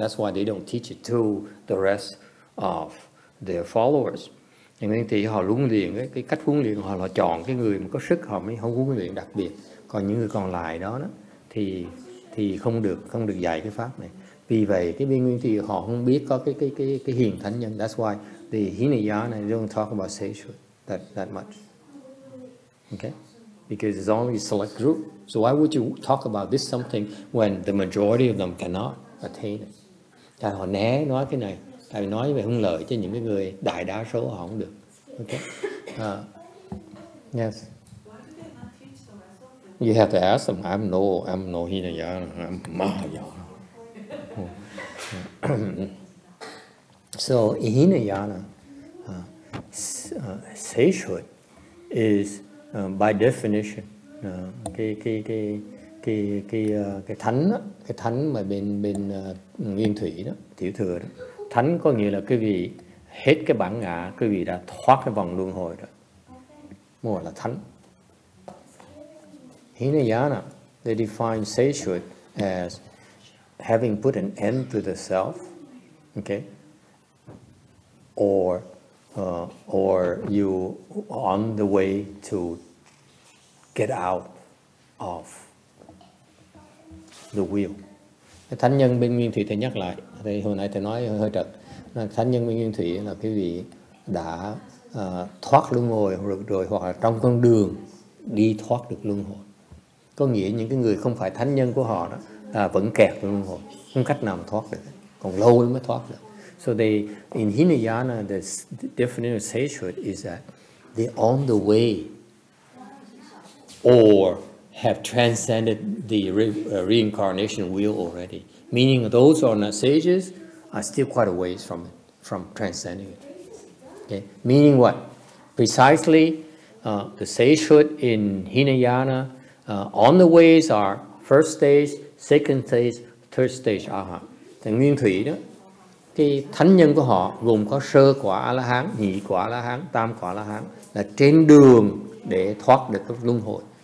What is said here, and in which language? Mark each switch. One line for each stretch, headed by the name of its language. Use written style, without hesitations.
English: That's why they don't teach it to the rest of their followers.
Vietnamese: Nguyên Thủy họ huấn luyện cái cách huấn luyện họ chọn cái người mà có sức họ mới không huấn luyện đặc biệt. Còn những người còn lại đó thì không được dạy cái pháp này. Vì vậy cái bên Nguyên Thủy họ không biết có cái hiền thánh nhân.
English: That's why the Hinayana don't talk about sagehood that much. Okay? Because it's only a select group. So why would you talk about this something when the majority of them cannot attain it?
Vietnamese: Tại họ né nói cái này, tại vì nói về hưởng lợi cho những cái người đại đa số họ không được.
English: Okay? Yes. You have to ask them. I'm no Hinayana. I'm Mahayana. So in Hinayana, sagehood is by definition
Vietnamese: cái thánh mà bên Nguyên Thủy đó, Tiểu Thừa đó, thánh có nghĩa là cái vị hết cái bản ngã, cái vị đã thoát cái vòng luân hồi rồi, mới gọi là thánh.
English: Hinayana they define sagehood as having put an end to the self, okay, or you on the way to get out of the wheel.
Vietnamese: Cái thánh nhân bên Nguyên Thủy thầy nhắc lại, thì hồi nãy thầy nói hơi trật. Thánh nhân bên Nguyên Thủy là cái vị đã thoát luân hồi rồi hoặc là trong con đường đi thoát được luân hồi. Có nghĩa những cái người không phải thánh nhân của họ đó vẫn kẹt trong luân hồi, không cách nào mà thoát được, còn lâu mới thoát được.
English: So they, in Hinayana, the definition of sagehood is that they're on the way or have transcended the reincarnation wheel already. Meaning those who are not sages are still quite a ways from transcending it. Okay? Meaning what? Precisely, the sagehood in Hinayana, on the ways are first stage, second stage, third stage Arhat.
Vietnamese: Thì Nguyên Thủy đó, cái thánh nhân của họ gồm có sơ quả A-la-hán, nhị quả A-la-hán, tam quả A-la-hán, là trên đường để thoát được các luân hồi.